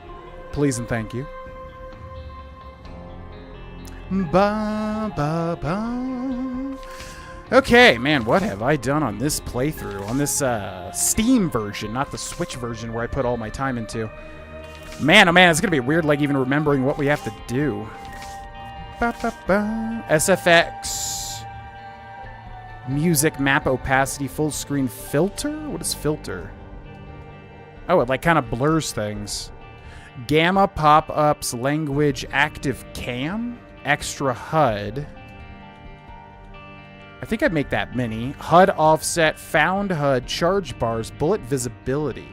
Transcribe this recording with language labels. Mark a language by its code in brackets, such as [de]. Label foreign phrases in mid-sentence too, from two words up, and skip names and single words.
[en] Please and thank you. Ba, ba, ba. Okay, man, what have I done on this playthrough? On this Steam version, not the Switch version where I put all my time into. Man, oh man, it's going to be weird, like, even remembering what we have to do. Ba, ba, ba. SFX. Music, map opacity, full screen filter? What is filter? Oh, it, like, kind of blurs things. Gamma, pop-ups, language, active cam, extra HUD. I think I'd make that mini. HUD offset, found HUD, charge bars, bullet visibility.